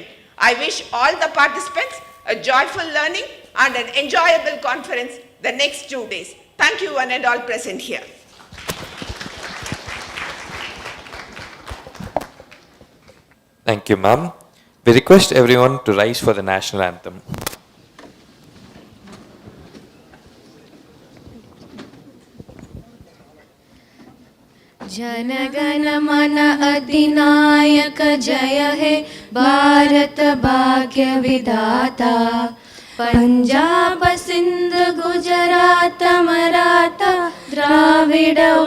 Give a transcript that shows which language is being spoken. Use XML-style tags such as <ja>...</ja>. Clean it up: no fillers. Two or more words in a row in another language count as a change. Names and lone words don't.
<en>I wish all the participants a joyful learning and an enjoyable conference the next 2 days. Thank you one and all present here. Thank you, ma'am. We request everyone to rise for the national anthem.</en> <bn>জনগণ মন অধিনায়ক জয় হে ভারত ভাগ্য বিধাতা পঞ্জাব সিন্ধু গুজরাট মারাঠা দ্রাবিড়</bn>